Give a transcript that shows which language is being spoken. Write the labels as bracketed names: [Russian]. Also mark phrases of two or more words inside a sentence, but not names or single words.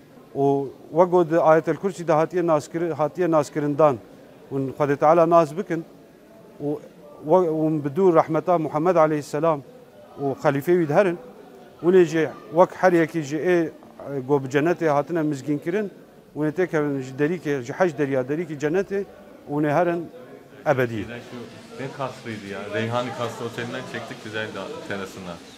[Kurdish] û wek got di Ayetel Kursî de hatiye naskirindan hûn Xwedê Teala naz bikin û bi dû rahmeta Muhammed aleyhisselam û xelîfê wî diherin hûnê jî wek her yekî ji ê got bi cennetê hatine mizgînkirin hûnê têkevin ji derîkê ji heş deriya derîkî cennetê hûnê herin ebedî. [Turkish] Ne kaslıydı ya. Reyhani Kaslı Oteli'nden çektik güzel terasından.